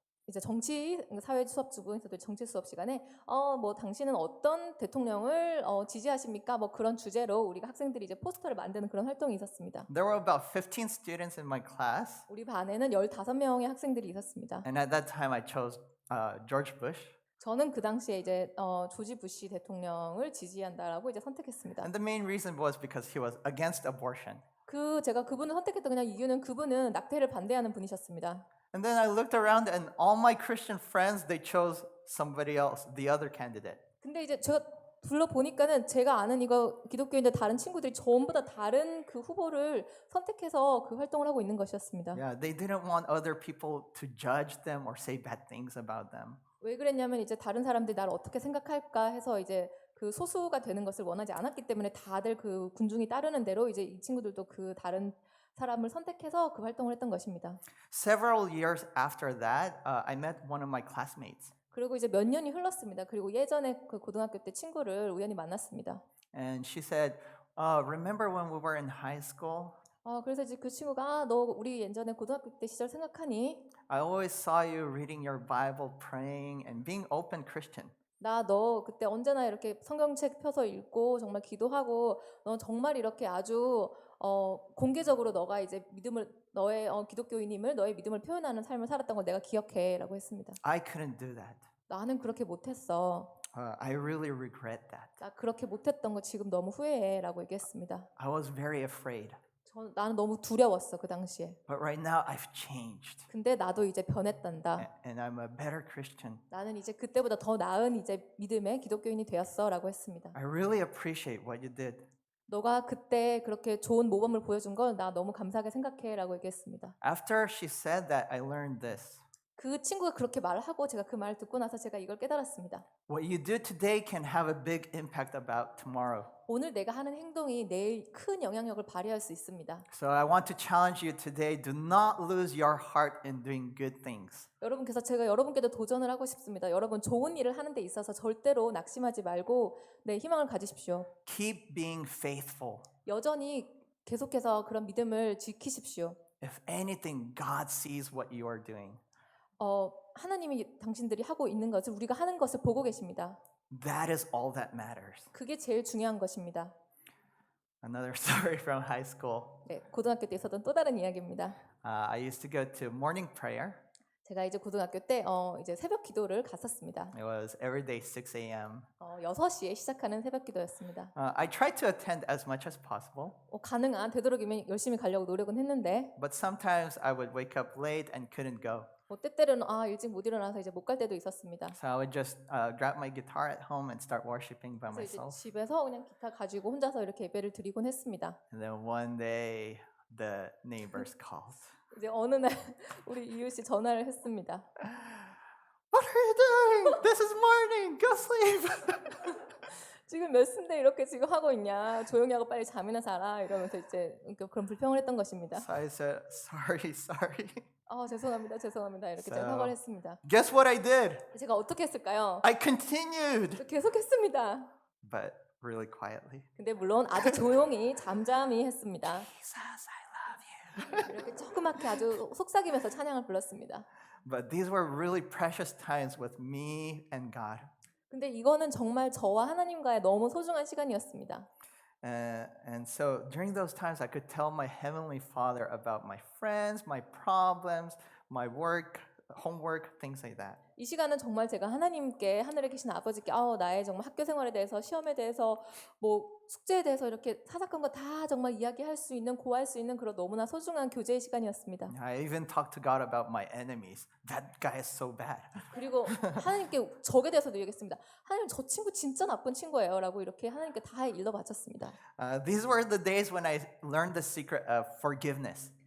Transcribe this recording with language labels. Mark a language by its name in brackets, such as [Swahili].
[Korean] 이제 정치 사회 수업 주부에서도 정치 수업 시간에 뭐 당신은 어떤 대통령을 지지하십니까? 뭐 그런 주제로 우리가 학생들이 이제 포스터를 만드는 그런 활동이 있었습니다. [English] There were about 15 students in my class, [Korean] 우리 반에는 15명의 학생들이 있었습니다. [English] and at that time I chose George Bush. [Korean] 저는 그 당시에 이제 조지 부시 대통령을 지지한다라고 이제 선택했습니다. [English] And the main reason was because he was against abortion. [Korean] 제가 그분을 선택했던 그냥 이유는 그분은 낙태를 반대하는 분이셨습니다. [English] And then I looked around and all my Christian friends, they chose somebody else, the other candidate. [Korean] 근데 이제 제가 둘러보니까는 제가 아는 이거 기독교인들 다른 친구들이 전부 다 다른 그 후보를 선택해서 그 활동을 하고 있는 것이었습니다. [English] Yeah, they didn't want other people to judge them or say bad things about them. [Korean] 왜 그랬냐면 이제 다른 사람들이 나를 어떻게 생각할까 해서 이제 그 소수가 되는 것을 원하지 않았기 때문에 다들 그 군중이 따르는 대로 이제 이 친구들도 그 다른 사람을 선택해서 그 활동을 했던 것입니다. [English] Several years after that, I met one of my classmates. [Korean] 그리고 이제 몇 년이 흘렀습니다. 그리고 예전에 그 고등학교 때 친구를 우연히 만났습니다. [English] And she said, remember when we were in high school? [Korean] 그래서 이제 그 친구가 너 우리 예전에 고등학교 때 시절 생각하니? [English] I always saw you reading your Bible, praying, and being open Christian. [Korean] 너 그때 언제나 이렇게 성경책 펴서 읽고 정말 기도하고 너 정말 이렇게 아주 공개적으로 너가 이제 너의 기독교인임을 너의 믿음을 표현하는 삶을 살았던 걸 내가 기억해라고 했습니다. [English] I couldn't do that. [Korean] 나는 그렇게 못했어. [English] I really regret that. [Korean] 나 그렇게 못했던 거 지금 너무 후회해라고 얘기했습니다. [English] I was very afraid. [Korean] 나는 너무 두려웠어 그 당시에. [English] But right now I've changed. [Korean] 근데 나도 이제 변했단다. [English] And I'm a better Christian. [Korean] 나는 이제 그때보다 더 나은 이제 믿음의 기독교인이 되었어라고 했습니다. [English] I really appreciate what you did. [Korean] 너가 그때 그렇게 좋은 모범을 보여준 걸 나 너무 감사하게 생각해라고 얘기했습니다. [English] After she said that, I learned this. [Korean] 그 친구가 그렇게 말을 하고 제가 그 말을 듣고 나서 제가 이걸 깨달았습니다. [English] What you do today can have a big impact about tomorrow. [Korean] 오늘 내가 하는 행동이 내일 큰 영향력을 발휘할 수 있습니다. [English] So I want to challenge you today, do not lose your heart in doing good things. [Korean] 여러분께서 제가 여러분께도 도전을 하고 싶습니다. 여러분 좋은 일을 하는 데 있어서 절대로 낙심하지 말고 희망을 가지십시오. [English] Keep being faithful. [Korean] 여전히 계속해서 그런 믿음을 지키십시오. [English] If anything, God sees what you are doing. [Korean] 하나님이 당신들이 하고 있는 것을 우리가 하는 것을 보고 계십니다. [English] That is all that matters. [Korean] 그게 제일 중요한 것입니다. [English] Another story from high school. [Korean] 네, 고등학교 때 있었던 또 다른 이야기입니다. [English] I used to go to morning prayer. [Korean] 제가 이제 고등학교 때 이제 새벽 기도를 갔었습니다. [English] It was every day 6 a.m. [Korean] 6시에 시작하는 새벽 기도였습니다. [English] I tried to attend as much as possible, [Korean] 가능한 되도록이면 열심히 가려고 노력은 했는데 [English] but sometimes I would wake up late and couldn't go. [Korean] 때때로는 일찍 못 일어나서 이제 못 갈 때도 있었습니다. [English] So I would just grab my guitar at home and start worshiping by [Korean] 그래서 이제 [English] myself. [Korean] 집에서 그냥 기타 가지고 혼자서 이렇게 예배를 드리곤 했습니다. [English] And then one day the neighbors called. [Korean] 이제 어느 날 우리 이웃이 전화를 했습니다. [English] What are you doing? This is morning. Go sleep. [Korean] 지금 몇 시인데 이렇게 지금 하고 있냐? 조용히 하고 빨리 잠이나 자라 이러면서 이제 그런 불평을 했던 것입니다. [English] So I said, sorry. [Korean] 죄송합니다. 이렇게 제가 사과를 했습니다. [English] Guess what I did? [Korean] 제가 어떻게 했을까요? [English] I continued, [Korean] 계속했습니다. [English] but really quietly. [Korean] 근데 물론 아주 조용히 잠잠히 했습니다. [English] Jesus, I love you. [Korean] 이렇게 조그맣게 아주 속삭이면서 찬양을 불렀습니다. [English] But these were really precious times with me and God. [Korean] 근데 이거는 정말 저와 하나님과의 너무 소중한 시간이었습니다. [English] And so during those times, I could tell my Heavenly Father about my friends, my problems, my work, homework, things like that. [Korean] 이 시간은 정말 제가 하나님께 하늘에 계신 아버지께 나의 정말 학교 생활에 대해서 시험에 대해서 뭐 숙제에 대해서 이렇게 사사건 거 다 정말 이야기할 수 있는 고할 수 있는 그런 너무나 소중한 교제의 시간이었습니다. [English] I even talked to God about my enemies. That guy is so bad. [Korean] 그리고 하나님께 적에 대해서도 얘기했습니다. 하나님 저 친구 진짜 나쁜 친구예요라고 이렇게 하나님께 다 일러 바쳤습니다. [English] These were the days when I learned the secret of forgiveness.